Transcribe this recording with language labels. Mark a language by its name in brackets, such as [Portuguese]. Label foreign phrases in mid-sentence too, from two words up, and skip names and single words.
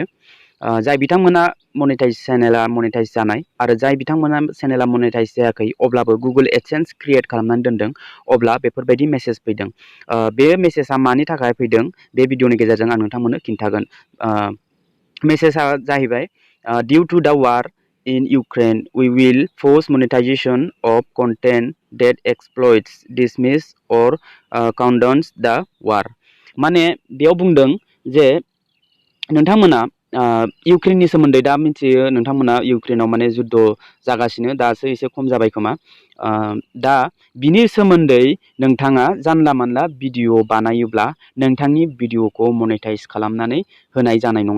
[Bodo] जाय बिथांमोना चेनेला मनेटाइज जानाय आरो जाय बिथांमोना चेनेला मनेटाइज जायाखै अब्लाबो गुगल एडसेन्स क्रिएट खालामनानै दोनदों, अब्ला बेफोरबायदि मेसेज फैदों। बे मेसेजआ मानि थाखाय फैदों बे भिडिअनि गेजेरजों आं नोंथांमोननो खिन्थागोन। मेसेजआ जाहैबाय [English] due to the war in Ukraine, we will force monetization of content that exploits, dismiss or condemns the war। [Bodo] माने बेयाव बुंदों जे नोंथांमोना इउक्रेननि सोमोन्दै दा मिथियो, नोंथांमोना इउक्रेनाव माने जुद्ध जागासिनो, दासो एसे खम जाबाय खोमा। दा बिनि सोमोन्दै नोंथाङा जानला मानला भिडिअ बानायोब्ला नोंथांनि भिडिअखौ मनेटाइज खालामनानै होनाय जानाय नङा।